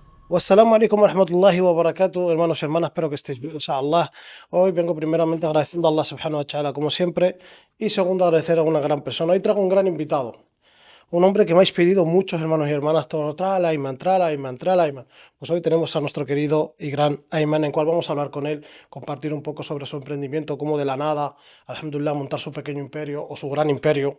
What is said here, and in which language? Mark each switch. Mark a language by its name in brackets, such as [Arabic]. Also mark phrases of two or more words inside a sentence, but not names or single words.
[Arabic] والسلام عليكم ورحمة الله وبركاته, [Spanish] hermanos y hermanas, espero que estéis bien, inshallah. Hoy vengo primeramente agradeciendo a Allah [Arabic] سبحانه وتعالى [Spanish] como siempre y segundo agradecer a una gran persona. Hoy traigo un gran invitado, un hombre que me habéis pedido muchos hermanos y hermanas, todo, tral, Ayman, tral, Ayman, tral, Ayman. Pues hoy tenemos a nuestro querido y gran Ayman, en cual vamos a hablar con él, compartir un poco sobre su emprendimiento, cómo de la nada, alhamdulillah, montar su pequeño imperio o su gran imperio.